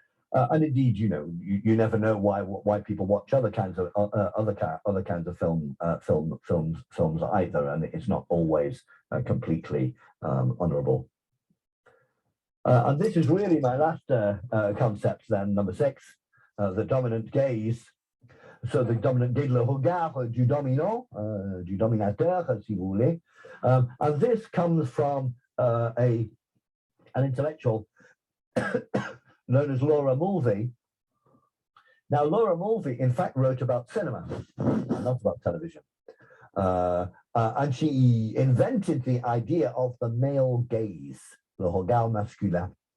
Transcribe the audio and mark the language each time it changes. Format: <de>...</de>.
<en>And indeed, you know, you never know why people watch other kinds of films either, and it's not always completely honourable. And this is really my last concept then, number 6, the dominant gaze. So the dominant gaze,</en> <fr>le regard du dominant, du dominateur, si vous voulez.</fr> <en>And this comes from an intellectual known as Laura Mulvey. Now, Laura Mulvey, in fact, wrote about cinema, not about television. And she invented the idea of the male gaze,</en> <fr>le regard masculin.</fr>